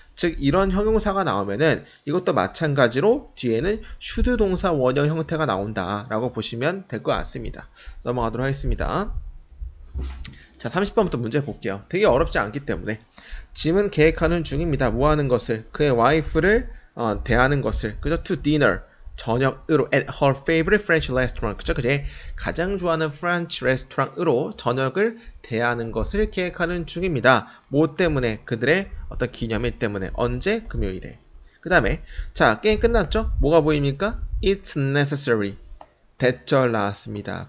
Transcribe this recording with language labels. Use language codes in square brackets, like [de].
[ko] 즉 이런 형용사가 나오면은 이것도 마찬가지로 뒤에는 should 동사 원형 형태가 나온다라고 보시면 될 것 같습니다. 넘어가도록 하겠습니다. 자, 30번부터 문제 볼게요. 되게 어렵지 않기 때문에 짐은 계획하는 중입니다. 뭐 하는 것을? 그의 와이프를 대하는 것을. 그죠? [en] To dinner. [ko] 저녁으로 [en] at her favorite French restaurant. [ko] 그죠? 그제 가장 좋아하는 프렌치 레스토랑으로 저녁을 대하는 것을 계획하는 중입니다. 뭐 때문에? 그들의 어떤 기념일 때문에. 언제? 금요일에. 그 다음에 자, 게임 끝났죠? 뭐가 보입니까? [en] It's necessary. [ko] 대절 나왔습니다.